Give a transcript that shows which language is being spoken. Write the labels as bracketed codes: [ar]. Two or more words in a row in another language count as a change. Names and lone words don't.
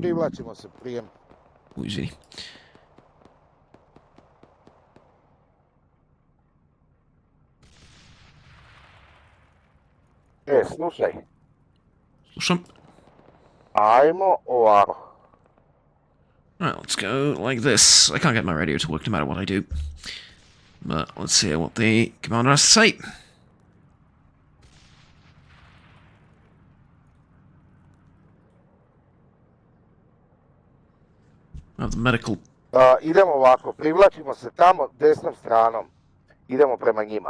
[sr] Privlačimo se, prijem. Izvini. Slušaj. Slušam. Ajmo ovako. [en] Alright, let's go like this. I can't get my radio to work no matter what I do. But let's hear what the commander has to say. The medical... [sr] Idemo ovako, privlačimo se tamo desnom stranom. Idemo prema njima.